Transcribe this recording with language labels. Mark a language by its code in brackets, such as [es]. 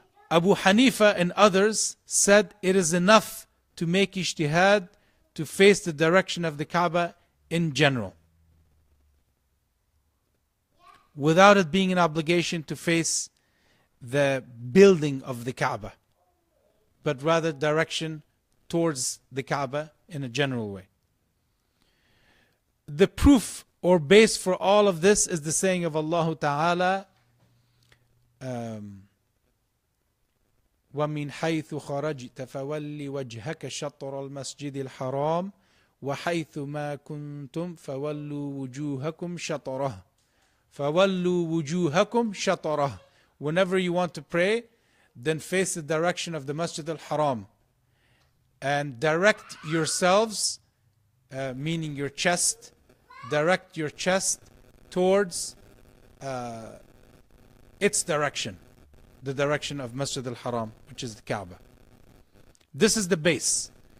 [en] Abu Hanifa and others said it is enough to make ijtihad to face the direction of the Kaaba in general, without it being an obligation to face the building of the Kaaba, but rather direction towards the Kaaba in a general way. The proof or base for all of this is the saying of Allah Ta'ala, [ar] وَمِنْ حَيْثُ خَرَجْتَ فَوَلِّ وَجْهَكَ شَطْرَ الْمَسْجِدِ الْحَرَامِ وَحَيْثُ مَا كُنْتُمْ فَوَلُّوا وُجُوهَكُمْ شَطْرَهُ فَوَلُّوا وُجُوهَكُمْ شَطْرَهُ. [en] Whenever you want to pray, then face the direction of the Masjid al-Haram and direct yourselves, meaning your chest, direct your chest towards its direction, the direction of Masjid al-Haram, which is the Kaaba. This is the base.